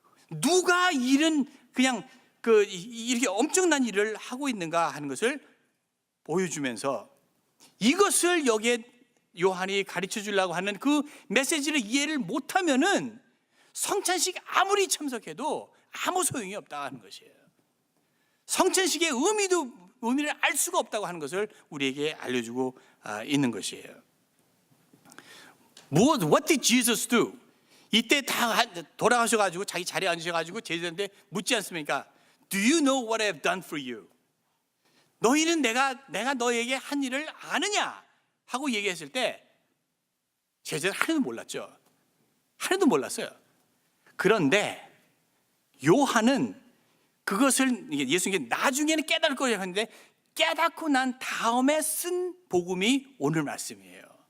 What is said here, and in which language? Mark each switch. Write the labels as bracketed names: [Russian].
[Korean] 누가 이런 그냥 이렇게 엄청난 일을 하고 있는가 하는 것을 보여주면서, 이것을 여기에 요한이 가르쳐 주려고 하는 그 메시지를 이해를 못하면은 성찬식 아무리 참석해도 아무 소용이 없다고 하는 것이에요. 성찬식의 의미를 알 수가 없다고 하는 것을 우리에게 알려주고 있는 것이에요. [English] What did Jesus do? [Korean] 이때 다 돌아가셔가지고 자기 자리에 앉으셔가지고 제자들한테 묻지 않습니까? [English] Do you know what I have done for you? [Korean] 너희는 내가 너에게 한 일을 아느냐? 하고 얘기했을 때 제자들 하나도 몰랐죠. 하나도 몰랐어요. 그런데 요한은 그것을 예수님께 나중에는 깨달을 거라고 하는데, 깨닫고 난 다음에 쓴 복음이 오늘 말씀이에요.